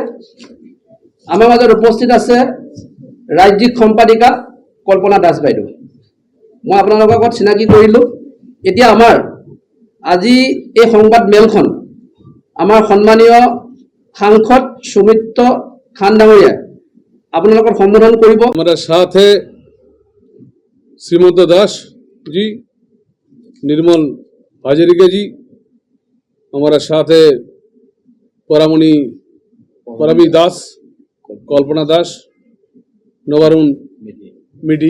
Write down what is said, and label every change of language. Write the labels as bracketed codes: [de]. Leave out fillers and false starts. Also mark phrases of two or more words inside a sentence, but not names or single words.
[as] আমাৰ মাজত উপস্থিত আছে ৰাজ্যিক সম্পাদিকা কল্পনা দাস বাইদেউ। মই আপোনালোকৰ লগত চিনাকি কৰিলোঁ। এতিয়া আমাৰ আজি এই সংবাদ মেলখন আমাৰ সন্মানীয় সাংসদ সুমিত্ৰ খান ডাঙৰীয়া আপোনালোকৰ সম্বোধন কৰিব। [hi] हमारे साथ है श्रीमंत दास जी, निर्मल हाजरिका जी, हमारा साथ है परमी दास, कल्पना दास, नवरुण मिडी।